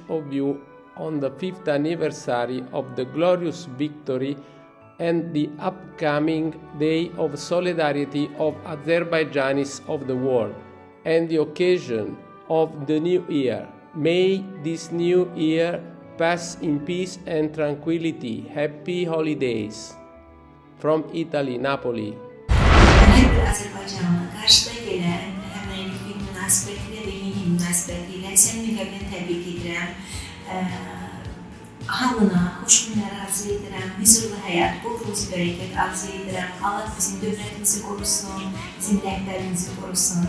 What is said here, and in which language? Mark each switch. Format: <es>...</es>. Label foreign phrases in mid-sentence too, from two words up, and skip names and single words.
<en>of you on the 5th anniversary of the glorious victory and the upcoming Day of Solidarity of Azerbaijanis of the world and the occasion of the new year. May this new year pass in peace and tranquility. Happy holidays. From Italy, Napoli.</en> <az>Hər bir Azərbaycanlı qarşıda gələn həmrəylik gün münasibətilə və yeni il münasibətilə səni müqəbbət təbrik edirəm. Hamına xoş günlər arzu edirəm, huzurlu həyat, bol ruzi bərəkət arzu edirəm. Allah bizim dövlətimizi qorusun, bizim rəhbərimizi qorusun.</az>